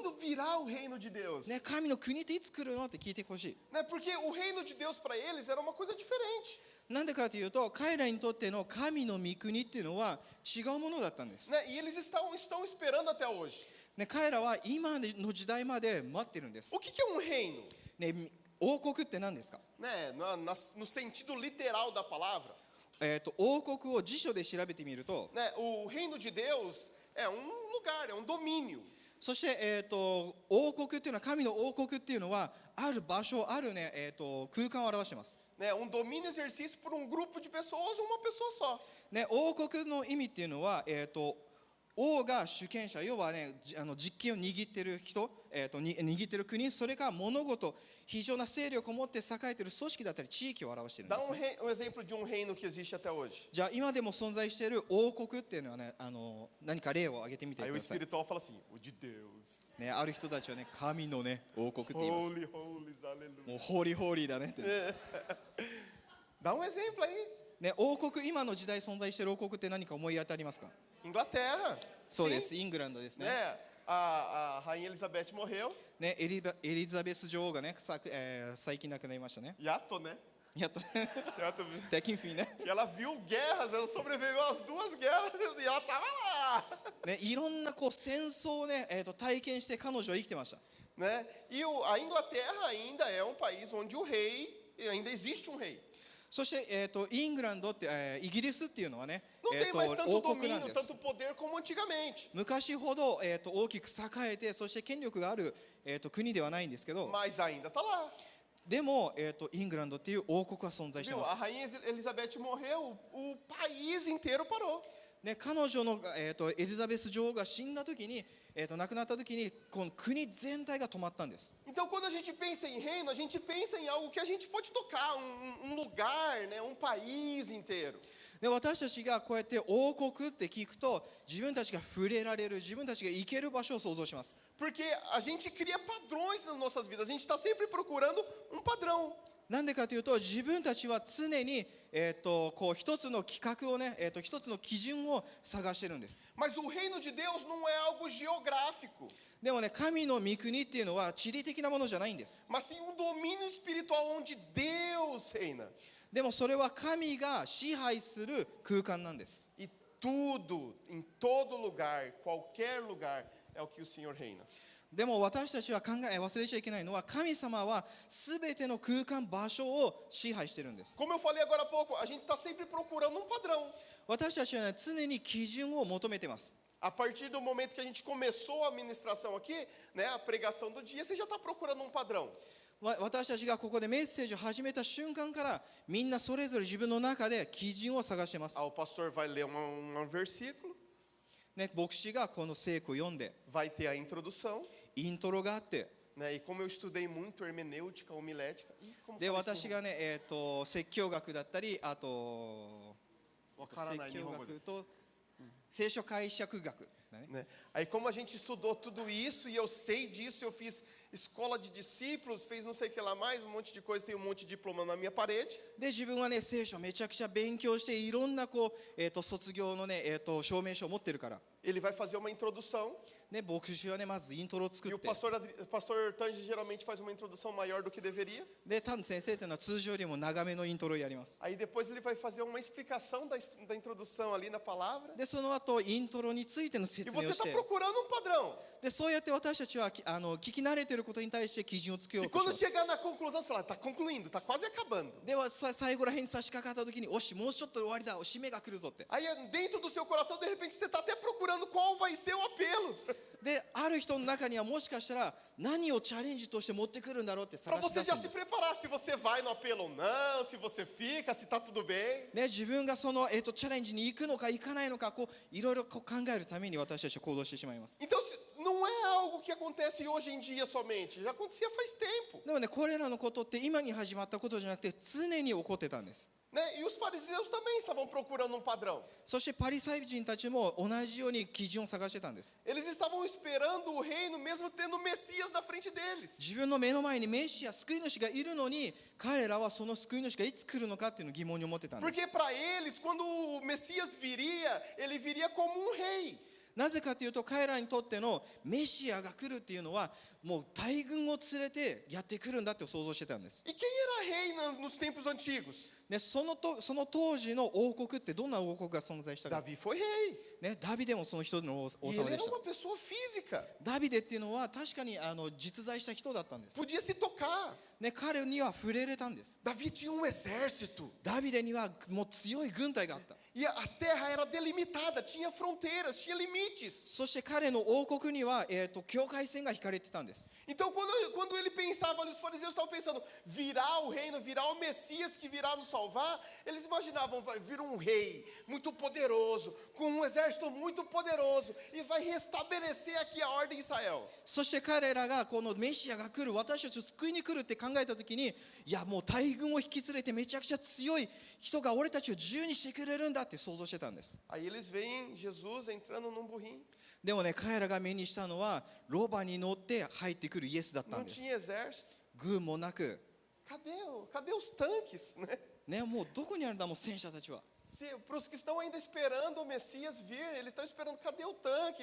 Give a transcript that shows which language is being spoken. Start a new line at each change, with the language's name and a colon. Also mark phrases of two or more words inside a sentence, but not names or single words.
Portuguese: Quando virá o reino de Deus?
Japanese: ね、神の国っていつ来るのって聞いてほしい。
Portuguese: Porque o reino de Deus para eles era uma coisa diferente.
Japanese: なんでかというと、彼らにとっての神の御国っていうのは違うものだったんです。
Portuguese: E eles estão esperando até hoje.
Japanese: ね、彼らは今の時代まで待ってるんです。
Portuguese: O que é um reino?
Japanese: ね、王国って何ですか？
Portuguese: No sentido literal da palavra.
Japanese: 王国を辞書で調べてみると、
Portuguese: O reino de Deus é um lugar, é um domínio.
Japanese: そして、王国っていうのは、神の王国っていうのはある場所、ある、ね、空間を表しています。
Portuguese: Um domínio exercido por um grupo de pessoas ou uma pessoa só.
Japanese: ね、王国の意味っていうのは、王が主権者、要はね、実権を握っている人、握っている国、それが物事、非常な勢力を持って栄えている組織だったり地域を表しているん
Portuguese: Dá
Japanese: です、ね。
Portuguese: exemplo de um reino que existe até hoje.
Japanese: じゃあ今でも存在している王国っていうのはね、何か例を挙げてみて
Portuguese: Aí
Japanese: く
Portuguese: o
Japanese: ださい。
Portuguese: espiritual fala assim: o de Deus.
Japanese: ね、ある人たちはね、神のね、王国って言います。
English: Holy, holies,
Portuguese: aleluia.
Japanese: もう
English: holy holy
Japanese: だねって。
Portuguese: Dá um exemplo aí.
Japanese: ね、王国、今の時代存在している王国って何か思い当たりますか？
Portuguese: Inglaterra.
Japanese: そうです、イングランドですね。
Portuguese: A rainha Elizabeth morreu.
Japanese: ね、エリザベス女王がね、最近亡くなりましたね。
Portuguese: Yato, né?
Japanese: やっと Yato. できんフィンね。
Portuguese: E ela viu guerras, ela sobreviveu às duas guerras e ela estava lá.
Japanese: ね、いろんなこう戦争をね、体験して彼女は生きてました。
Portuguese: E a Inglaterra ainda é um país onde o rei, ainda existe um rei.
Japanese: そして、イングランドって、イギリスっていうのはね、
Portuguese: Não tem mais tanto
Japanese: 王国なん
Portuguese: domínio,
Japanese: です。
Portuguese: tanto poder como antigamente.
Japanese: 昔ほど、大きく栄えて、そして権力がある、国ではないんですけど、
Portuguese: Mas ainda está lá.
Japanese: でも、イングランドっていう王国は存在してい
Portuguese: Viu?
Japanese: ま
Portuguese: A
Japanese: す。
Portuguese: rainha Elizabeth morreu, o país inteiro parou.
Japanese: ね、彼女の、エリザベス女王が死んだ時に、亡くなった時にこの国全体が止まったんです。
Portuguese: Então, quando a gente pensa em reino, a gente pensa em algo que a gente pode tocar, lugar, né? Um país inteiro.
Japanese: で、私たちがこうやって王国って聞くと、自分たちが触れられる、自分たちが行ける場所を想像します。
Portuguese: Porque a gente cria padrões nas nossas vidas, a gente está sempre procurando um padrão.
Japanese: なんでかというと、自分たちは常に、こう一つの規格をね、一つの基準を探してるんです。
Portuguese: Mas o reino de Deus não é algo geográfico,
Japanese: でもね、神の御国っていうのは地理的なものじゃないんです。
Portuguese: mas sim um domínio espiritual onde Deus reina.
Japanese: でもそれは神が支配する空間なんです。
Portuguese: E tudo, em todo lugar, qualquer lugar, é o que o Senhor reina.
Japanese: でも私たちは忘れちゃいけないのは、神様は全ての空間場所を支配してるんです。
Portuguese: Como eu falei agora há pouco, a gente está sempre procurando um padrão.
Japanese: 私たちは、ね、常に基準を求めてます。
Portuguese: A partir do momento que a gente começou a ministração aqui, né, a pregação do dia, você já está procurando um padrão.
Japanese: 私たちがここでメッセージを始めた瞬間から、みんなそれぞれ自分の中で基準を探してます。
Portuguese: Ah, o pastor vai ler um versículo,
Japanese: ね、牧師がこの聖句を読んで、
Portuguese: vai ter a introdução,
Japanese: イントロがあって、
Portuguese: né, e como eu estudei muito hermenêutica, homilética, e como
Japanese: で
Portuguese: fala isso
Japanese: 私がね、説教学だったり、あとわからない説教日本語で。学と聖書解釈学だね。
Portuguese: Né? Aí como a gente estudou tudo isso e eu sei disso, eu fiz escola de discípulos, fez não sei o que lá mais, um monte de coisa, tem um monte de diploma na minha parede.
Japanese: で自分はね、聖書めちゃくちゃ勉強して、いろんなこう、卒業のね、証明書を持ってるから、
Portuguese: Ele vai fazer uma introdução
Japanese: ね、牧師はね、まずイントロを作
Portuguese: e
Japanese: っ
Portuguese: o
Japanese: て、
Portuguese: pastor Tange geralmente faz uma introdução maior do que deveria.
Japanese: で丹先生というのは通常よりも長めのイントロをやります。
Portuguese: Aí depois ele vai fazer uma explicação da introdução ali na palavra.
Japanese: でその後イントロについての
Portuguese: E
Japanese: 説
Portuguese: você
Japanese: 明をし
Portuguese: está
Japanese: て、
Portuguese: procurando um padrão.
Japanese: でそうやって私たちは聞き慣れていることに対して基準をつけよ
Portuguese: E
Japanese: うとし
Portuguese: quando
Japanese: ます。
Portuguese: chegar na conclusão, você fala, está concluindo, está quase acabando.
Japanese: では最後らへんに差し掛かった時に、おしもうちょっとで終わりだ、締めが来るぞって。
Portuguese: Aí dentro do seu coração, de repente, você está até procurando qual vai ser o apelo.
Japanese: である人の中にはもしかしたら何をチャレンジとして持ってくるんだろうって
Portuguese: Para
Japanese: 探し
Portuguese: você
Japanese: 出す
Portuguese: já
Japanese: ん
Portuguese: se
Japanese: です。
Portuguese: preparar se você vai no apelo ou não, se você fica, se está tudo bem.
Japanese: ね、自分がその、チャレンジに行くのか行かないのか、こういろいろこう考えるために私たちは行動してしまいます。
Portuguese: Então, não é algo que acontece hoje em dia somente, já acontecia faz tempo.
Japanese: でもね、これらのことって今に始まったことじゃなくて常に起こってたんです。
Portuguese: Né? E os fariseus também estavam procurando um padrão.
Japanese: そしてパリサイ人たちも同じように基準を探してたんです。
Portuguese: Eles estavam esperando o reino mesmo tendo o Messias na frente deles.
Japanese: 自分の目の前にメシア、救い主がいるのに、彼らはその救い主がいつ来るのかっていうのを疑問に思ってたんです。
Portuguese: Porque para eles, quando o Messias viria, ele viria como um rei.
Japanese: なぜかというと、彼らにとってのメシアが来るっていうのは、もう大軍を連れてやってくるんだって想像してたんです。
Portuguese: E quem era rei nos tempos antigos?
Japanese: ね、その当時の王国ってどんな王国が存在したか。
Portuguese: Davi foi rei.
Japanese: ね、ダビデもその一人の王
Portuguese: E
Japanese: 様
Portuguese: ele
Japanese: で
Portuguese: era
Japanese: した。
Portuguese: uma pessoa física.
Japanese: ダビデっていうのは確かに実在した人だったんです。
Portuguese: Podia se tocar.
Japanese: ね、彼には触れれたんです。
Portuguese: Davi tinha um exército.
Japanese: ダビデにはもう強い軍隊があった。
Portuguese: E a terra era delimitada, tinha fronteiras, tinha limites.
Japanese: そして彼の王国には、境界線が引かれてたんです。
Portuguese: Então, quando ele pensava, os fariseus estavam pensando, virá o reino, virá o Messias que virá nos salvar, eles imaginavam, vai vir um rei muito poderoso, com um exército muito poderoso, e vai restabelecer aqui a ordem em Israel.
Japanese: そして彼らがこのメシアが来る、私たちを救いに来るって考えた時に、いやもう大軍を引き連れてめちゃくちゃ強い人が俺たちを自由にしてくれるんだって想像してたんです。
Portuguese: Aí eles veem Jesus entrando num burrinho.
Japanese: でもね、彼らが目にしたのはロバに乗って入ってくるイエスだった
Portuguese: Não
Japanese: んです。
Portuguese: tinha exército.
Japanese: 軍もなく、
Portuguese: Cadê os tanques, né?
Japanese: ね、もうどこにあるんだもう戦車たちは。
Portuguese: Para os que estão ainda esperando o Messias vir, eles estão esperando, cadê o tanque?